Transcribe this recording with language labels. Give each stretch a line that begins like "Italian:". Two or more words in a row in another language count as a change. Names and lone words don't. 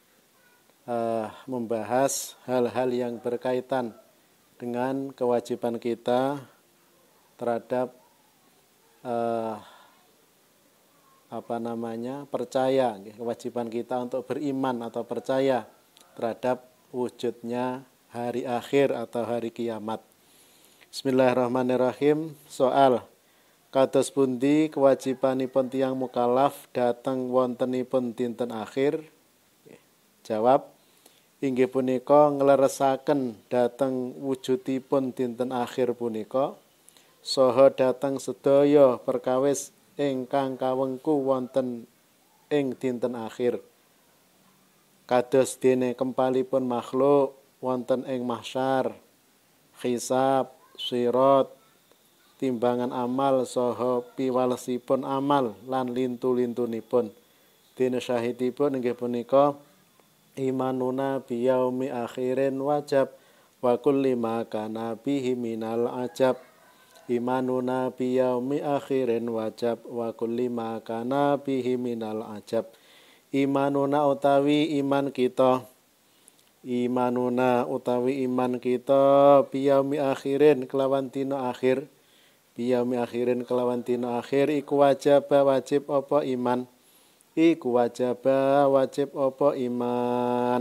Indonesian: membahas hal-hal yang berkaitan dengan kewajiban kita terhadap percaya, kewajiban kita untuk beriman atau percaya terhadap wujudnya hari akhir atau hari kiamat.
Arabic: Bismillahirrahmanirrahim.
Indonesian: Soal:
Javanese: kados pundi kewajibanipun tiyang mukallaf dhateng wontenipun dinten akhir? Jawab: inggih punika ngleresaken dhateng wujudipun dinten akhir punika saha dhateng sedaya perkawis ingkang kawengku wonten ing dinten akhir. Kados dene kempalipun makhluk wonten ing mahsyar, hisab, sirat, timbangan amal saha piwalesipun amal lan lintu-lintunipun. Dene syahidipun inggih punika
Arabic: إيماننا بيوم آخر وجب وكل ما كان به من العجب. إيماننا بيوم آخر وجب وكل ما كان به من العجب.
Javanese: Imanuna utawi iman kita, imanuna utawi iman kita
Arabic: بيوم آخر
Javanese: kelawan dina akhir,
Arabic: بيوم آخر
Javanese: kelawan dina akhir iku wajib apa iman, iku wajib apa iman.